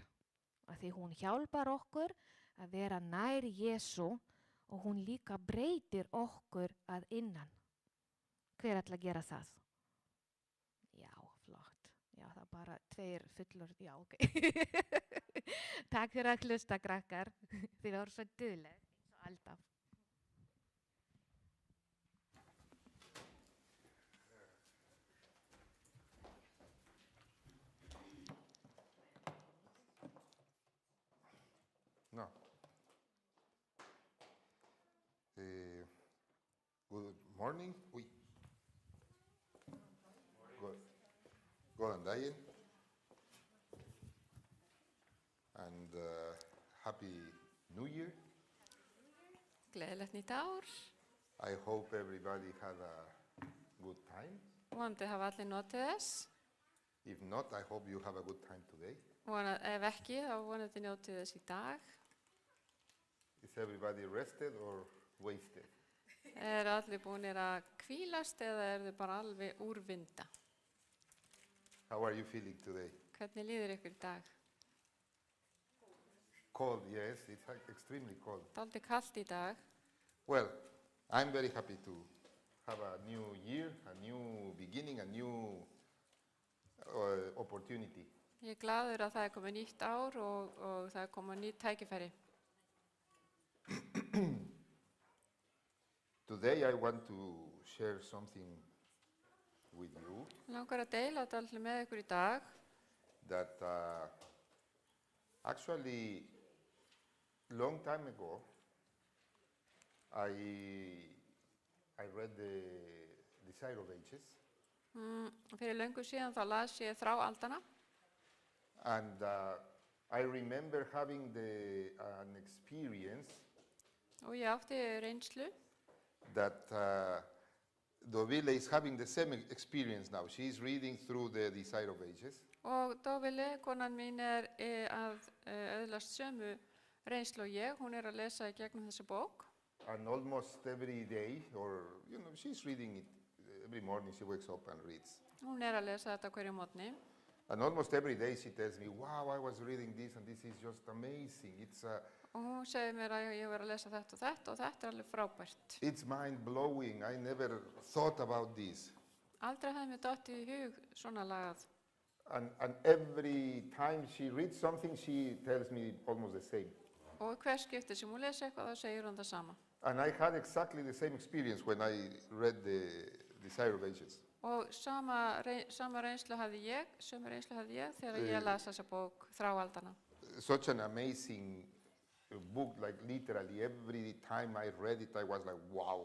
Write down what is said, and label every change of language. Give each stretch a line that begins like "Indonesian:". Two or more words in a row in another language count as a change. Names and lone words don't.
Icelandic: Af því hún hjálpar okkur að vera nær Jesú og hún líka breytir okkur að innan. Hver ætla að gera það? Já, flott. Já, það bara 2 fullur. Já, ok. Takk fyrir að hlusta, krakkar. Þið voru svo dugleg, eins og alltaf.
English: No. Good morning.
Icelandic: Góðan daginn.
English: And happy New Year.
Icelandic: Gleðilegt nýtt ár.
English: I hope everybody had a good time.
Icelandic: Vonandi hafa allir notið þess.
English: If not, I hope you have a good time today.
Icelandic: Ef ekki, þá vonandi njótið þess í dag.
English: Is everybody rested or wasted?
Icelandic: Allir búinir að hvílast eða þið bara alveg úrvinda?
English: How are you feeling today?
Icelandic: Hvernig líður ykkur í dag?
English: Cold, yes, it's extremely cold.
Icelandic: Dálítið kalt í dag.
English: Well, I'm very happy to have a new year, a new beginning, a new opportunity.
Icelandic: Ég glaður að það komið nýtt ár og það komið nýtt tækifæri.
English: Today I want to share something with you
Icelandic: Langar að deila dálítið með ykkur í dag.
English: that actually long time ago I read the Desire of Ages,
Icelandic: Fyrir löngu síðan þá las ég Þrá aldanna
English: and I remember having an experience
Icelandic: og ég átti reynslu
English: that Dovile is having the same experience now. She is reading through the Desire of Ages,
Icelandic: og Dóvili, konan mín, að öðlast sömu reynslu og ég. Hún að lesa í gegnum þessa bók
English: and almost every day, or she's reading it every morning. She wakes up and reads.
Icelandic: Hún að lesa þetta hverju morgni
English: And almost every day she tells me, wow, I was reading this and this is just amazing.
Icelandic: og hún segir mér að ég var að lesa þetta og þetta og þetta alveg frábært.
English: It's mind-blowing. I never thought about this.
Icelandic: Aldrei hefði mér dottið í hug svona lagað.
English: And every time she reads something, she tells me almost the same.
Icelandic: Og hver skipti sem hún lesi eitthvað, þá segir hún það sama.
English: And I had exactly the same experience when I read the Desire of Ages.
Icelandic: Og sama reynslu hafði ég, sömu reynslu hafði ég þegar ég las þessa bók Þrá aldanna.
English: Such an amazing book, like literally every time I read it, I was like, wow.